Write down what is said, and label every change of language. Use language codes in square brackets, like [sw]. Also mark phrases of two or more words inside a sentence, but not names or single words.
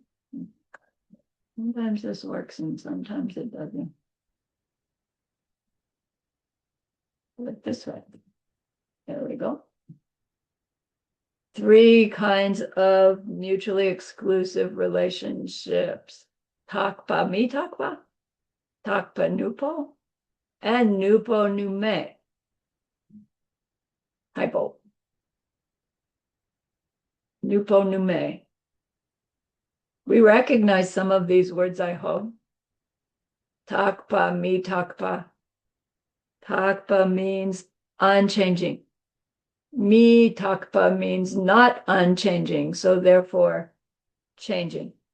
[en] Sometimes this works and sometimes it doesn't. Look this way. There we go. 3 kinds of mutually exclusive relationships. [bo] Takpa, me takpa, takpa nupo, and nupo nume. Hypo. Nupo nume. [en] We recognize some of these words, I hope. [bo] Takpa, me takpa. Takpa means unchanging. Me takpa [en] means not unchanging, so therefore changing.